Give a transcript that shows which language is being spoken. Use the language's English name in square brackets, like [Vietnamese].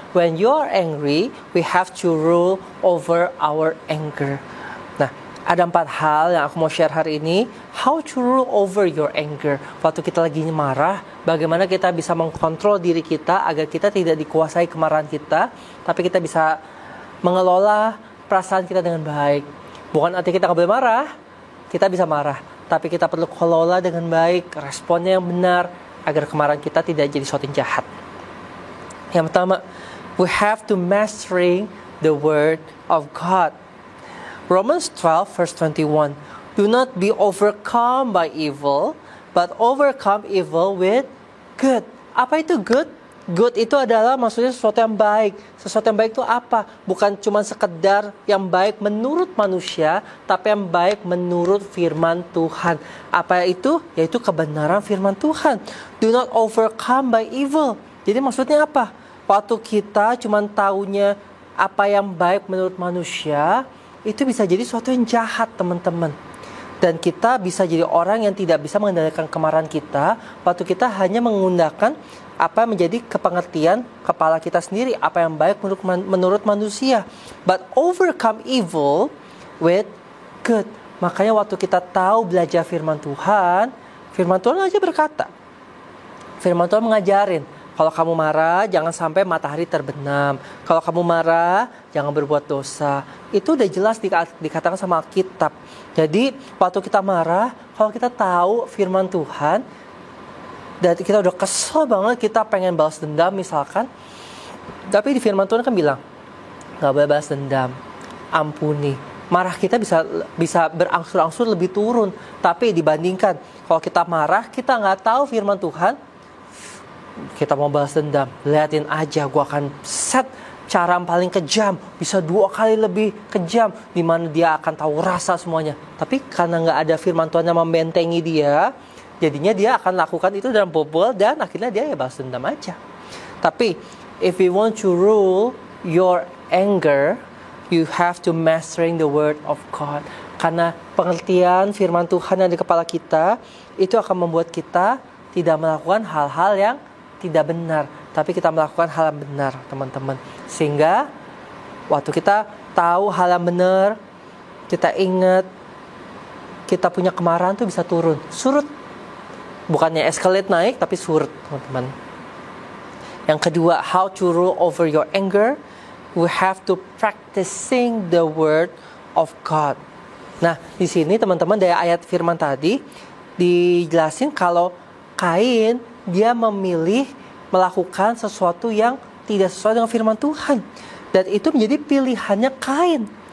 [English] When you are angry, we have to rule over our anger. [Indonesian] Nah, ada 4 hal yang aku mau share hari ini. [English] How to rule over your anger. [Indonesian] Waktu kita lagi marah, bagaimana kita bisa mengkontrol diri kita agar kita tidak dikuasai kemarahan kita, tapi kita bisa mengelola perasaan kita dengan baik. Bukan artinya kita nggak boleh marah, kita bisa marah, tapi kita perlu kelola dengan baik, responnya yang benar, agar kemarahan kita tidak jadi sesuatu yang jahat. [English] Yang pertama, we have to mastering the word of God. Romans 12 verse 21. Do not be overcome by evil, but overcome evil with good. [Indonesian] Apa itu good? Good itu adalah maksudnya sesuatu yang baik. Sesuatu yang baik itu apa? Bukan cuma sekedar yang baik menurut manusia, tapi yang baik menurut firman Tuhan. Apa itu? Yaitu kebenaran firman Tuhan. [English] Do not overcome by evil. [Indonesian] Jadi maksudnya apa? Waktu kita cuma taunya apa yang baik menurut manusia, itu bisa jadi sesuatu yang jahat, teman-teman. Dan kita bisa jadi orang yang tidak bisa mengendalikan kemarahan kita waktu kita hanya menggunakan apa yang menjadi kepengertian kepala kita sendiri, apa yang baik menurut manusia. [English] But overcome evil with good. [Indonesian] Makanya waktu kita tahu belajar firman Tuhan aja berkata, firman Tuhan mengajarin, kalau kamu marah, jangan sampai matahari terbenam. Kalau kamu marah, jangan berbuat dosa. Itu udah jelas dikatakan sama Alkitab. Jadi, waktu kita marah, kalau kita tahu firman Tuhan, dan kita udah kesel banget, kita pengen balas dendam misalkan. Tapi di firman Tuhan kan bilang, gak boleh balas dendam, ampuni. Marah kita bisa berangsur-angsur lebih turun. Tapi dibandingkan, kalau kita marah, kita gak tahu firman Tuhan, kita mau balas dendam, liatin aja, gue akan set cara yang paling kejam, bisa 2 kali lebih kejam, di mana dia akan tahu rasa semuanya. Tapi karena nggak ada firman Tuhan yang membentengi dia, jadinya dia akan lakukan itu dalam bobol, dan akhirnya dia ya balas dendam aja. Tapi [English] if you want to rule your anger, you have to mastering the word of God. [Indonesian] Karena pengertian firman Tuhan yang di kepala kita, itu akan membuat kita tidak melakukan hal-hal yang tidak benar. tapi kita melakukan hal yang benar, teman-teman. Sehingga waktu kita tahu hal yang benar, kita ingat, kita punya kemarahan tuh bisa turun, surut. Bukannya escalate naik, tapi surut, teman-teman. Yang kedua, [English] how to rule over your anger. We have to practicing the word of God. [Indonesian] Nah, di sini teman-teman dari ayat firman tadi dijelasin kalau Kain dia memilih melakukan sesuatu yang tidak sesuai dengan firman Tuhan. Dan itu menjadi pilihannya Kain.